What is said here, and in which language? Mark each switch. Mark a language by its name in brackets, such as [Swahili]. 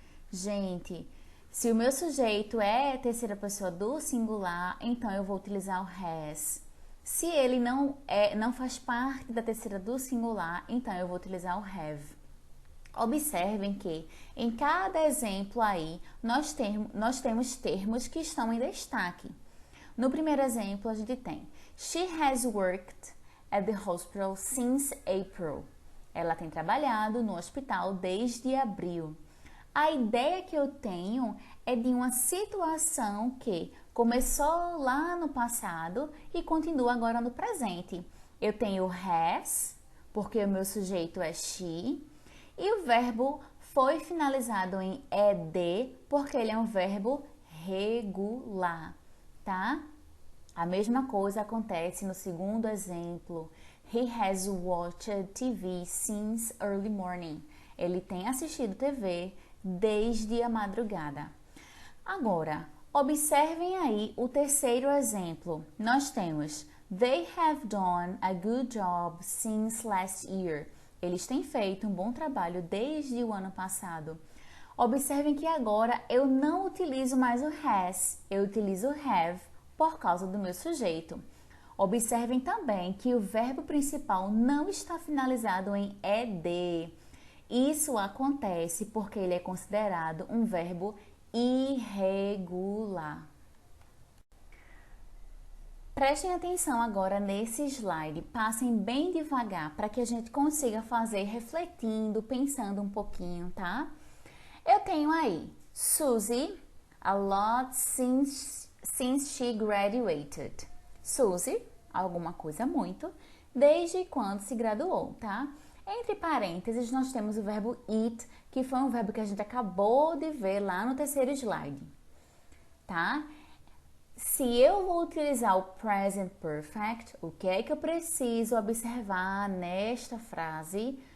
[Portuguese] Gente, se o meu sujeito é a terceira pessoa do singular, então eu vou utilizar o has. Se ele não faz parte da terceira do singular, então eu vou utilizar o have. Observem que em cada exemplo aí nós temos termos que estão em destaque. No primeiro exemplo a gente tem [English] She has worked at the hospital since April. [Portuguese] Ela tem trabalhado no hospital desde abril. A ideia que eu tenho é de uma situação que começou lá no passado e continua agora no presente. Eu tenho has, porque o meu sujeito é she, e o verbo foi finalizado em ed, porque ele é um verbo regular, tá? A mesma coisa acontece no segundo exemplo. [English] He has watched TV since early morning. [Portuguese] Ele tem assistido TV desde a madrugada. Agora, observem aí o terceiro exemplo. Nós temos [English] They have done a good job since last year. [Portuguese] Eles têm feito um bom trabalho desde o ano passado. Observem que agora eu não utilizo mais o has, eu utilizo o have por causa do meu sujeito. Observem também que o verbo principal não está finalizado em ed. Isso acontece porque ele é considerado um verbo irregular. Prestem atenção agora nesse slide, passem bem devagar para que a gente consiga fazer refletindo, pensando um pouquinho, tá? Eu tenho aí Susie, [English] a lot since she graduated. [Portuguese] Susie, alguma coisa muito, desde quando se graduou, tá? Entre parênteses, nós temos o verbo it, que foi um verbo que a gente acabou de ver lá no terceiro slide, tá? Se eu vou utilizar o present perfect, o que é que eu preciso observar nesta frase?